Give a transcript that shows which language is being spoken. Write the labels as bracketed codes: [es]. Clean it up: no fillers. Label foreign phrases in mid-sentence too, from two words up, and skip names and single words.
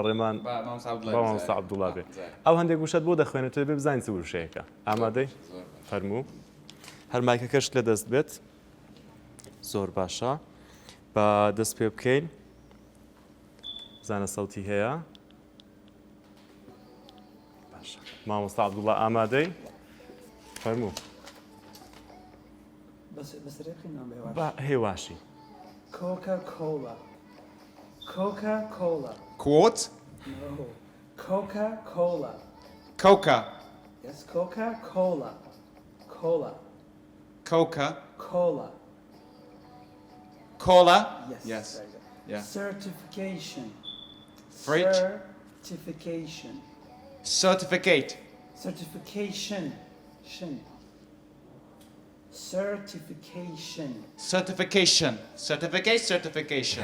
[ckb] ڕێمان بە مامۆستا عەبدوڵڵا بێ ئەو هەندێک وشەت بۆ دەخوێنێتەوە بێ بزانین چ وشەیەکە ئامادەی فەرموو هەر مایکەکەش لە دەست بێت زۆر باشە بە دەست پێ بکەین زانە سەوتی هەیە باشە مامۆستا عەبدوڵڵا ئامادەی فەرموو هێواشی [en] Coca-Cola. Coca-Cola. Quote? No. Coca-Cola. Coca. Yes, Coca-Cola. Cola. Coca. Cola. Cola? Yes. Yes. Very good. Yeah. Certification. Fridge? Certification. Certificate. Certification. Shin. Certification. Certification. Certificate, certification.